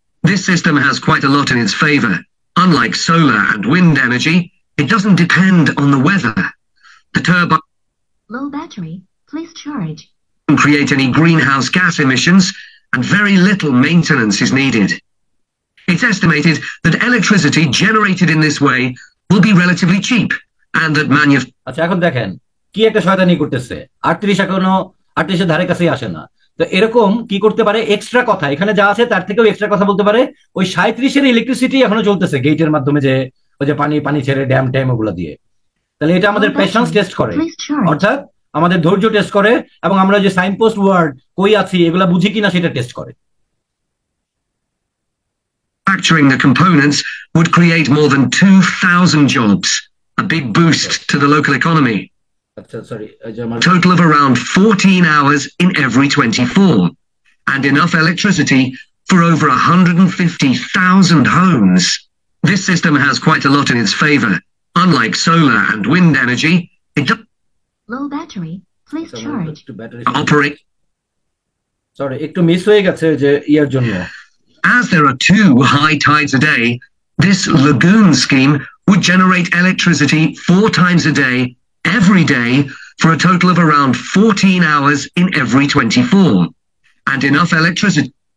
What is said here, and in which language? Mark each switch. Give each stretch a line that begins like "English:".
English: This system has quite a lot in its favor. Unlike solar and wind energy, it doesn't depend on the weather. The turbine Low battery. Please charge. won't create any greenhouse gas emissions, and very little maintenance is needed. It's estimated that electricity generated in this way will be relatively cheap, and that
Bangla: আচ্ছা এখন দেখেন কি একটা শয়তানি করতেছে। 38 এখনো 38 ধারে কাছেই আসে না। তো এরকম কি করতে পারে, এক্সট্রা কথা এখানে যা আছে তার থেকেও এক্সট্রা কথা বলতে পারে। ওই 37 ইলেকট্রিসিটি এখনো চলতেছে গেটের মাধ্যমে, যে ওই যে পানি ছেড়ে ড্যাম ট্যাম ওগুলো দিয়ে। তাহলে এটা আমাদের পেশেন্স টেস্ট করে, অর্থাৎ আমাদের ধৈর্য টেস্ট করে, এবং আমরা যে সাইনপোস্ট ওয়ার্ড কই আছি এগুলা বুঝি কিনা সেটা টেস্ট করে।
English: manufacturing the components would create more than 2,000 jobs, a big boost to the local economy. Total of around 14 hours in every 24, and enough electricity for over 150,000 homes. This system has quite a lot in its favor. Unlike solar and wind energy, it does Low battery. Please charge. operate. Sorry,
Bangla: একটু miss হয়ে গেছে যে ইয়ার জন্য।
English: As there are 2 high tides a day, this lagoon scheme would generate electricity 4 times a day, every day, for a total of around 14 hours in every 24, and enough electricity.